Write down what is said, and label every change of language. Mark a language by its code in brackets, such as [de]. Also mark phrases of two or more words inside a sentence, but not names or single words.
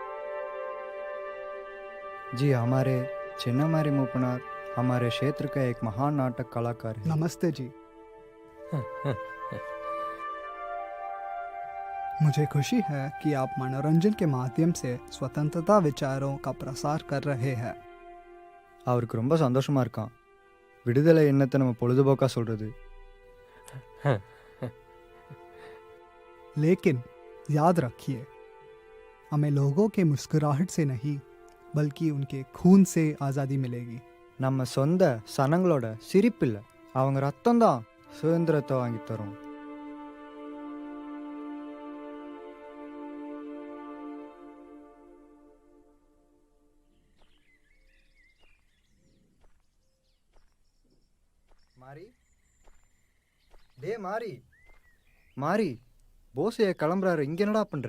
[hi] जी हमारे चिन्नमारी मूपनार हमारे क्षेत्र का एक महान नाटक कलाकार है। नमस्ते जी। मुझे खुशी है कि आप मनोरंजन के माध्यम से स्वतंत्रता विचारों का प्रसार कर रहे हैं। [ta] அவருக்கு ரொம்ப சந்தோஷமா இருக்கான். விடுதலை எண்ணத்தை நம்ம பொழுதுபோக்கா சொல்றது. [hi] लेकिन याद रखिए, हमें लोगों के मुस्कुराहट से नहीं बल्कि उनके खून से आज़ादी मिलेगी। [ta] நம்ம சொந்த சனங்களோட சிரிப்பு இல்லை, அவங்க ரத்தம் தான் சுதந்திரத்தை வாங்கி தரும். மாரி, டே மாரி, மாரி, போஸ் கிளம்புறாரு, இங்க என்னடா பண்ற?